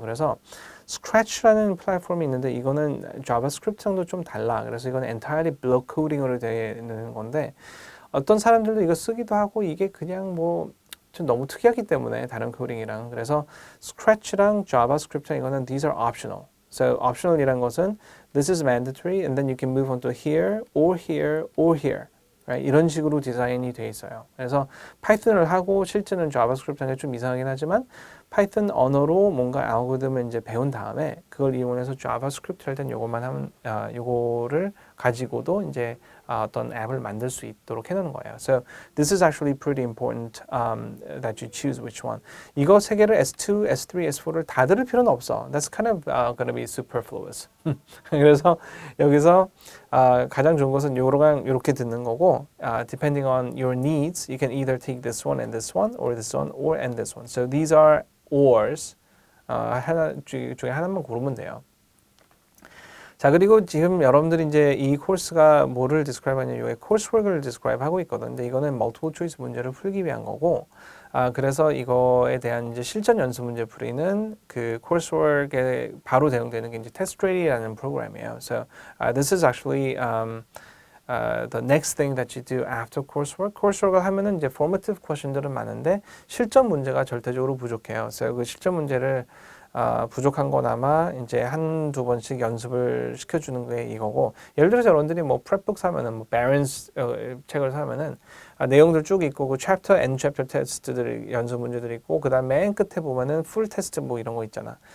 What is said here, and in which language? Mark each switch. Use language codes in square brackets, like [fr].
[ko] 그래서 Scratch라는 플랫폼이 있는데 이거는 JavaScript랑도 좀 달라. 그래서 이건 entirely block coding으로 되는 건데 어떤 사람들도 이거 쓰기도 하고 이게 그냥 좀 너무 특이하기 때문에 다른 코딩이랑 그래서 Scratch랑 JavaScript랑 이거는 [en] these are optional. So optional이란 것은 this is mandatory and then you can move on to here or here or here. Right? [ko] 이런 식으로 디자인이 돼 있어요. 그래서 파이썬을 하고 실제는 자바스크립트 하는 게 좀 이상하긴 하지만 파이썬 언어로 뭔가 알고리즘을 이제 배운 다음에 그걸 이용해서 자바스크립트 할 땐 요것만 하면 요거를 가지고도 이제 어떤 앱을 만들 수 있도록 해놓는 거예요. [en] So this is actually pretty important that you choose which one. [ko] 이거 세 개를 S2, S3, S4를 다 들을 필요는 없어. [en] That's kind of going to be superfluous. [ko] 그래서 여기서 가장 좋은 것은 요렇게 듣는 거고 [en] depending on your needs, you can either take this one and this one or this one or and this one. So these are or's. [ko] 하나 중에 하나만 고르면 돼요. 자, 그리고 지금 여러분들이 이제 이 코र्스가 뭐를 디스크라이브 하냐면 이 코र्스워크를 디스크라이브 하고 있거든. 근데 이거는 멀티플 초이스 문제를 풀기 위한 거고 그래서 이거에 대한 이제 실전 연습 문제 풀이는 그 코र्스워크에 바로 대응되는 게 이제 테스트레이라는 프로그램이에요. [en] So this is actually the next thing that you do after coursework. [ko] coursework을 하면은 이제 formative question들은 많은데 실전 문제가 절대적으로 부족해요. 그래서 그 실전 문제를 부족한 건 아마 이제 한두 번씩 연습을 시켜주는 게 이거고 예를 들어서 여러분들이 뭐 프랩북 사면은 뭐 Barron's 책을 사면은 내용들 쭉 있고 그 챕터 and 챕터 테스트들 연습 문제들이 있고 그다음 맨 끝에 보면은 풀 테스트 뭐 이런 거 있잖아.